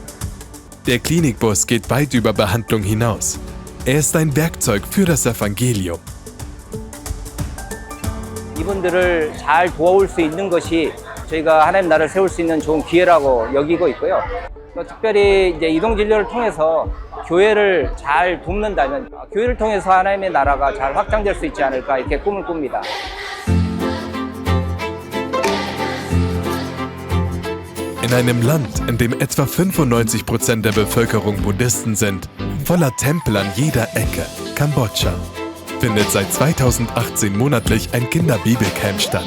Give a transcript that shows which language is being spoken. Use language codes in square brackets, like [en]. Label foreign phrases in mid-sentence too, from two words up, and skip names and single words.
[de] Der Klinikbus geht weit über Behandlung hinaus. Er ist ein Werkzeug für das Evangelium. [ko] 이분들을 잘 도와올 수 있는 것이 저희가 하나님 나라를 세울 수 있는 좋은 기회라고 여기고 있고요. 또 특별히 이제 이동 진료를 통해서 교회를 잘 돕는다면 교회를 통해서 하나님의 나라가 잘 확장될 수 있지 않을까 이렇게 꿈을 꿉니다. [de] In einem Land, in dem etwa 95% der Bevölkerung Buddhisten sind, voller Tempel an jeder Ecke, Kambodscha, findet seit 2018 monatlich ein Kinderbibelcamp statt.